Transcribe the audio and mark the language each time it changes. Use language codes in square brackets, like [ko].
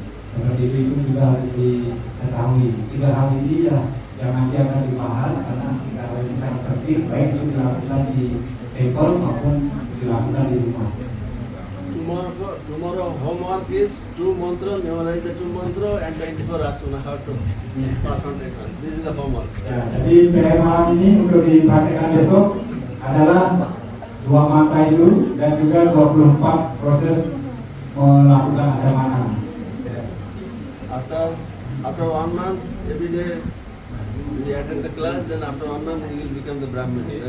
[id] Seperti itu juga harus diketahui. 3 hal ini ya yang nanti akan dibahas, karena kalau misalnya penting baik itu dilakukan di table maupun dilakukan di rumah. [en] Tomorrow homework is 2 mantra, memorize the 2 mantra and 24 asana, how to perform it. This is the homework. [id] Ya, jadi PR malam ini untuk dipraktikkan besok adalah 2 mantra itu dan juga 24 proses melakukan acamana. [en] After 1 month, every day you attend the class, then after 1 month you will become the Brahmin.